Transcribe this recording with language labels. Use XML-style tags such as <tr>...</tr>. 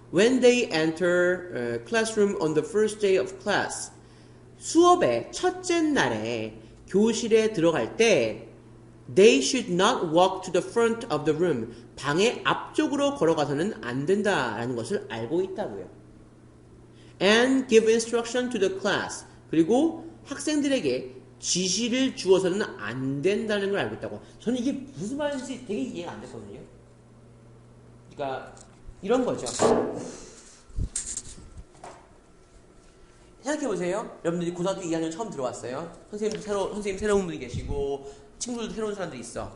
<en>When they enter classroom on the first day of class.</en> <ko>수업의 첫째 날에 교실에 들어갈 때</ko> <en>They should not walk to the front of the room.</en> <ko>방의 앞쪽으로 걸어가서는 안 된다라는 것을 알고 있다고요.</ko> <en>And give instruction to the class.</en> <ko>그리고 학생들에게 지시를 주어서는 안 된다는 걸 알고 있다고. 저는 이게 무슨 말인지 되게 이해가 안 됐거든요. 그러니까 이런 거죠. 생각해보세요. 여러분들이 고등학교 2학년 처음 들어왔어요. 선생님 새로운 분이 계시고 친구들도 새로운 사람들이 있어.</ko>